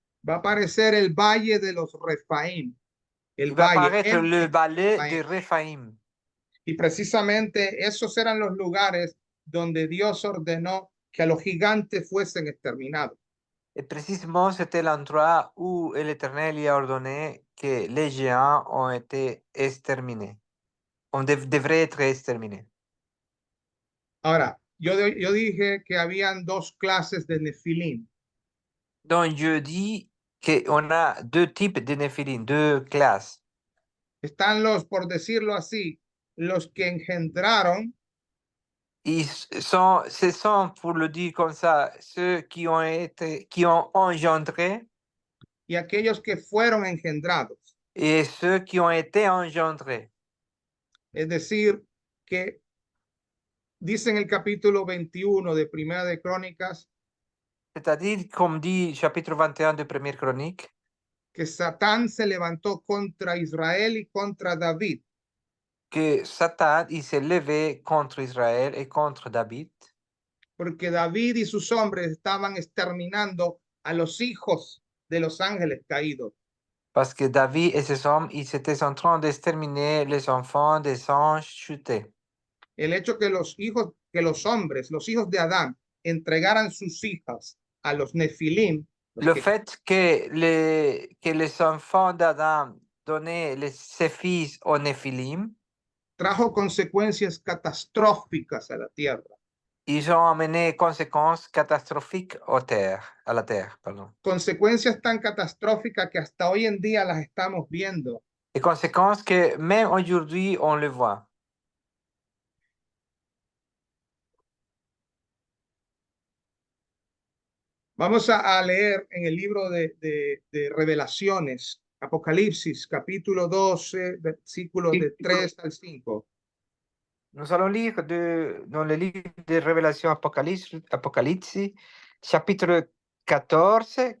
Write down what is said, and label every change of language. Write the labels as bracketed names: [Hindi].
[Spanish] va a aparecer el valle de los Refaim. [French] Il va apparaître le valle de Réphaïm. [Spanish] Y precisamente esos eran los lugares donde Dios ordenó que a los gigantes fuesen exterminados. [French] Et précisément, c'était l'endroit où l'Éternel y a ordonné que les géants ont été exterminés. On devrait être exterminés. [Spanish] Ahora, yo dije que habían dos clases de Nefilim. [French] Donc, je dis qu'on a deux types de Néphilim, deux classes. [Spanish] Están los, por decirlo así, los que engendraron [French] Ce sont, pour le dire comme ça, ceux qui ont engendré [Spanish] y aquellos que fueron engendrados. [French] et ceux qui ont été engendrés. [Spanish] Es decir, que dice en el capítulo 21 de Primera de Crónicas [French] C'est-à-dire, comme dit chapitre 21 de Première Chronique, [Spanish] que Satán se levantó contra Israel y contra David, [French] que Satan il s'est levé contre Israël et contre David, [Spanish] porque David y sus hombres estaban exterminando a los hijos de los ángeles caídos. [French] parce que David et ses hommes, ils étaient en train d'exterminer les enfants des anges chutés. [Spanish] El hecho que los hijos, que los hombres, los hijos de Adán, entregaran sus hijas a los Nefilim, los [French] Le que fait que les enfants d'Adam donnaient ses fils aux Néphilim, [Spanish] trajo consecuencias catastróficas a la tierra, [French] ils ont amené conséquences catastrophiques à la terre, pardon. [Spanish] consecuencias tan catastróficas que hasta hoy en día las estamos viendo. [French] Et conséquences que même aujourd'hui, on le voit. [Spanish] Vamos a leer en el libro de Revelaciones, Apocalipsis, capítulo 12, versículos de 3 al 5. [French] Nous allons lire dans le livre de Révélation Apocalypse, chapitre 14,